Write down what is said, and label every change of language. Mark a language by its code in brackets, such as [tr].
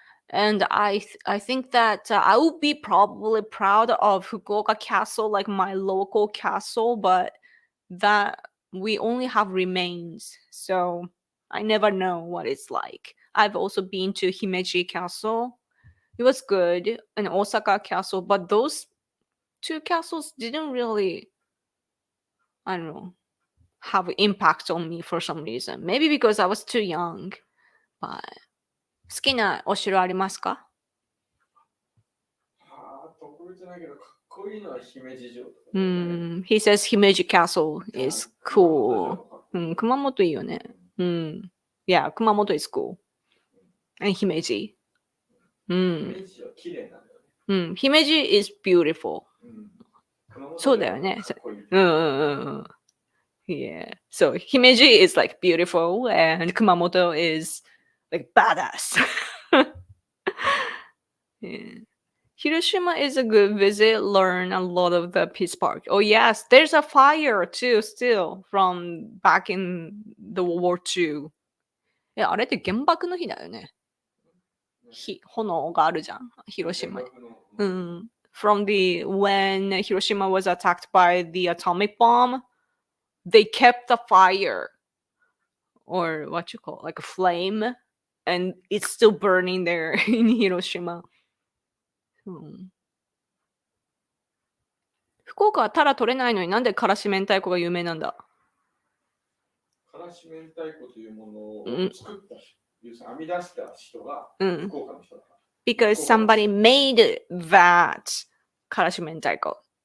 [en] And I think that I would be probably proud of Fukuoka Castle, like my local castle, but that we only have remains, so I never know what it's like. I've also been to Himeji Castle. It was good, and Osaka Castle, but those two castles didn't really, I don't know, have impact on me for some reason. Maybe because I was too young. But [ja] 好きなお城ありますか？特別ないけど、かっこいいのは姫路城とかね。 [en] He says Himeji Castle is cool. [ja] 熊本城もかっこいい。熊本いいよね。 [en] Yeah, 熊本 is cool. And Himeji. [ja] 姫路は綺麗なんだよね。 [en] Himeji is beautiful. [ja] 熊本そうだよね。城はかっこいい。 [en] Yeah. So Himeji is like beautiful, and Kumamoto is like badass. Yeah. Hiroshima is a good visit. Learn a lot of the Peace Park. Oh yes, there's a fire too, still from back in the World War II. [ja] あれって原爆の日だよね。炎があるじゃん、広島に。 [en] From the when Hiroshima was attacked by the atomic bomb, they kept the fire, or what you call like a flame, and it's still burning there in Hiroshima. [ja] 福岡はタラ取れないのになんでからし明太子が有名なんだ？からし明太子というものを作った、編み出した人が福岡の人だから。 [en] Because somebody made that からし明太子。